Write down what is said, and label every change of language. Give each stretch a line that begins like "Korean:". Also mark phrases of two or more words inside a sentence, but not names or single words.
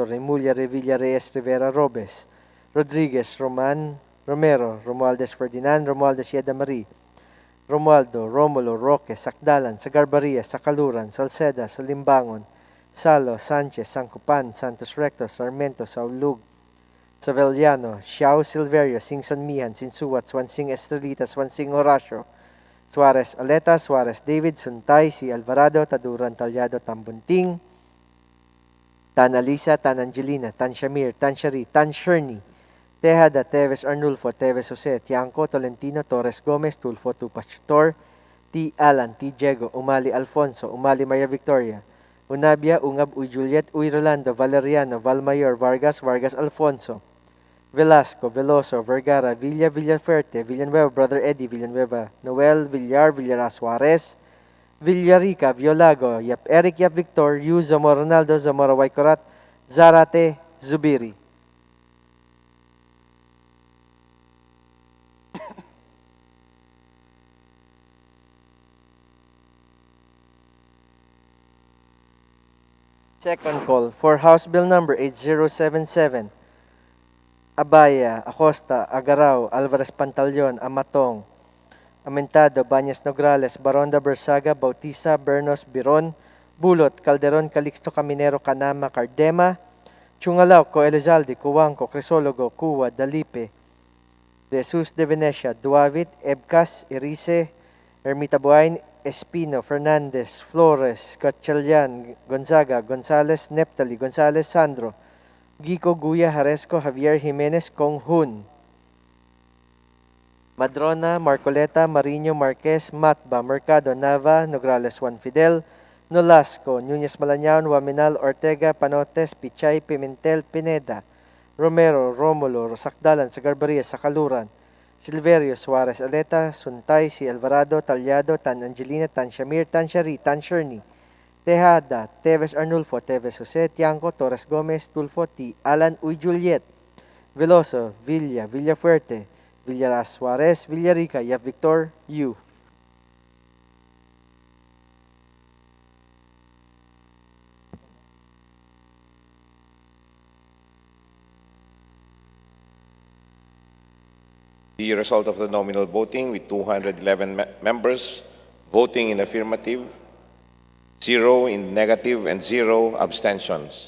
English: Remulla, Revilla, Reyes, Rivera, Robes, Rodriguez, Roman, Romero, Romualdez Ferdinand, Romualdez Yeda Marie, Romualdo, Romulo, Roque, Sakdalan, Sagarbaria, Sakaluran, Salceda, Salimbangon, Salo, Sanchez, Sancupan, Santos Recto, Sarmiento, Saulug, Saveliano, Xiao Silverio, Singson Mihan, Sinsuat, Swansing Estrelita, Swansing Horacio, Suarez Aleta, Suarez David, Suntay, Si Alvarado, Taduran Talyado, Tambunting, Tan Alisa, Tan Angelina, Tan Shamir, Tan Shari, Tan Sherny, Tejada, Teves Arnulfo, Teves Jose, Tiangco, Tolentino, Torres Gomez, Tulfo, Tupachutor, T. Alan, T. Diego, Umali Alfonso, Umali Maria Victoria, Unabia, Ungab, Uy Juliet, Uy Rolando, Valeriano, Valmayor, Vargas, Vargas Alfonso, Velasco, Veloso, Vergara, Villa, Villafuerte, Villanueva, Brother Eddie, Villanueva, Noel, Villar, Villara Suarez, Villarica, Violago, Yap Eric, Yap Victor, Yu, Zamora Ronaldo, Zamora Waikorat, Zarate, Zubiri. Second call for House Bill number 8077. Abaya, Acosta, Agaraw, Alvarez Pantaleon, Amatong, Amentado, Bañas Nograles, Baronda Bersaga, Bautista, Bernos, Biron, Bulot, Calderon, Calixto, Caminero, Canama, Cardema, Chungalao, Coelizalde, Cuanco, Crisologo, Cuwa, Dalipe, De Jesus de Venecia, Duavit, Ebcas, Erice, Ermita Buain, Espino, Fernandez, Flores, Gatchalian, Gonzaga, Gonzales, Neptali, Gonzales, Sandro, Gico, Guya, Jaresco, Javier Jimenez, Konghun, Madrona, Marcoleta, Mariño, Marquez, Matba, Mercado, Nava, Nograles, Juan Fidel, Nolasco, Núñez Malañaon, Waminal, Ortega, Panotes, Pichay, Pimentel, Pineda, Romero, Romulo, Rosacdalan, Sagarbaria, Sakaluran, Silverio, Suarez, Aleta, Suntay, si Alvarado, Talyado, Tan Angelina, Tan Shamir, Tan Shari, Tan Sherny, Tejada, Teves Arnulfo, Teves Jose, Tiangco, Torres Gomez, Tulfo, T. Alan, Uy Juliet, Veloso, Villa, Villafuerte, Villara Suarez, Villarica, Yap Victor, Yu. The result of the nominal voting with 211 members voting in affirmative, 0 in negative, and 0 abstentions.